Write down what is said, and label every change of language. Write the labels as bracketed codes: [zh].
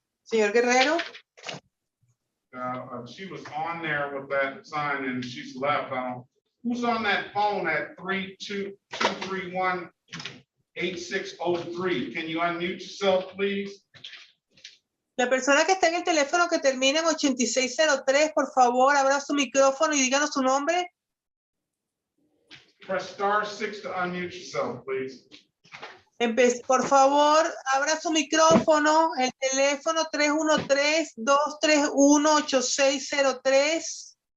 [es] Señor Guerrero. [en] She was on there with that sign and she's left. Who's on that phone at 32231-8603? Can you unmute yourself, please? [es] La persona que está en el teléfono que termina en 8603, por favor, abra su micrófono y díganos su nombre. [en] Press *6 to unmute yourself, please. [es] Por favor, abra su micrófono, el teléfono 313-231-8603.